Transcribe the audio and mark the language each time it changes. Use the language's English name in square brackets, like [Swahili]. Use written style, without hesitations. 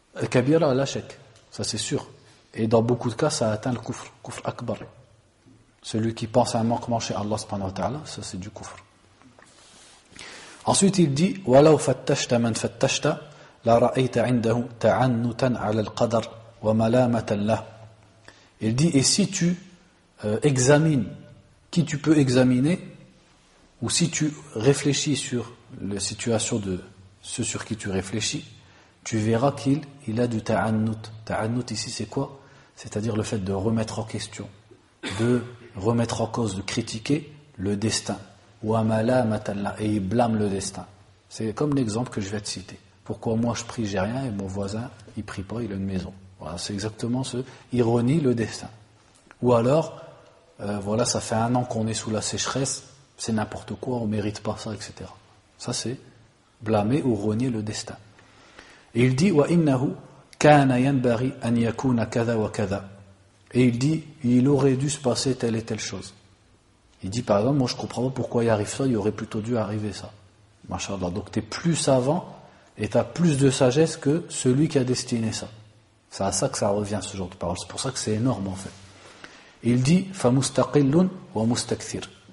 [French] Kabira, la shak, ça c'est sûr. Et dans beaucoup de cas, ça atteint le kufr akbar. Celui qui pense à un manquement chez Allah subhanahu wa ta'ala, ça c'est du kufr. Ensuite il dit [Arabic] وَلَوْ فَتَّشْتَ مَنْ فَتَّشْتَ لَرَأَيْتَ عِنْدَهُ تَعَنُّتًا عَلَى الْقَدَرِ وَمَلَامَةً لَهُ. [French] Il dit et si tu examine, qui tu peux examiner, ou si tu réfléchis sur la situation de ceux sur qui tu réfléchis, tu verras qu'il a du ta'annout. Ta'annout ici c'est quoi? C'est-à-dire le fait de remettre en question, de remettre en cause, de critiquer le destin. Et il blâme le destin. C'est comme l'exemple que je vais te citer. Pourquoi moi je prie, j'ai rien, et mon voisin, il prie pas, il a une maison. Voilà, c'est exactement ce ironie le destin. Ou alors, voilà, ça fait 1 an qu'on est sous la sécheresse, c'est n'importe quoi, on mérite pas ça, etc. Ça c'est blâmer ou renier le destin. Et il dit [Arabic] وَإِنَّهُ كَانَ يَنْبَغِي أَنْ يَكُونَ كَذَا وَكَذَا. [French] Et il dit, il aurait dû se passer telle et telle chose. Il dit par exemple, moi je comprends pas pourquoi il arrive ça, il aurait plutôt dû arriver ça. Masha'Allah. Donc tu es plus savant et tu as plus de sagesse que celui qui a destiné ça. C'est à ça que ça revient ce genre de parole. C'est pour ça que c'est énorme en fait. Il dit [Arabic] فَمُسْتَقِلٌ وَمُسْتَكْثِرٌ.